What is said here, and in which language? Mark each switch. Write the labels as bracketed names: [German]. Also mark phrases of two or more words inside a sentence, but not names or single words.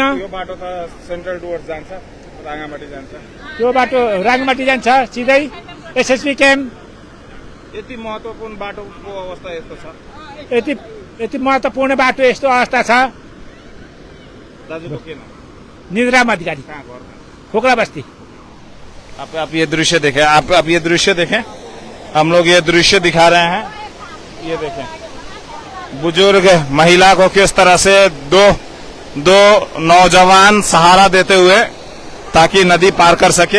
[Nepali] यो बाटो त सेन्ट्रल डुवर्स जान्छ, राङ्गामाटी जान्छ, त्यो बाटो राङ्गामाटी जान्छ सिधै एसएसबी क्याम्प। यति महत्त्वपूर्ण बाटोको अवस्था यस्तो छ, यति महत्त्वपूर्ण बाटो यस्तो अवस्था छ। दाजुको के नाम? निद्राम अधिकारी, खोक्ला बस्ती। [Hindi] आप ये दृश्य देखें, आप ये दृश्य देखें, हम लोग ये दृश्य दिखा रहे हैं। ये देखें, बुजुर्ग महिला को किस तरह से दो नौजवान सहारा देते हुए ताकि नदी पार कर सके।